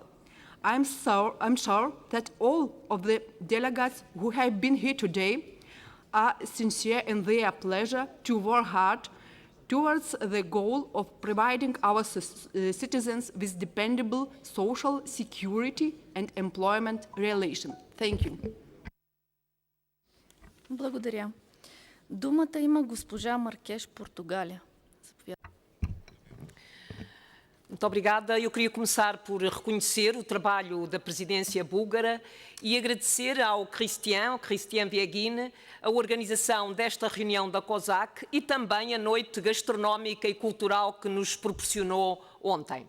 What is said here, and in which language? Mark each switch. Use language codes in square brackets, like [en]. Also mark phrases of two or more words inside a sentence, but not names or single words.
[en] I'm sure that all of the delegates who have been here today are sincere in their pleasure to work hard towards the goal of providing our citizens with dependable social security and employment relations. Thank you. [bg] Благодаря. Думата има госпожа Маркеш, Португалия. [pt] Muito obrigada. Eu queria começar por reconhecer o trabalho da presidência búlgara e agradecer ao Christian Viegin, a organização desta reunião da COSAC e também a noite gastronómica e cultural que nos proporcionou ontem.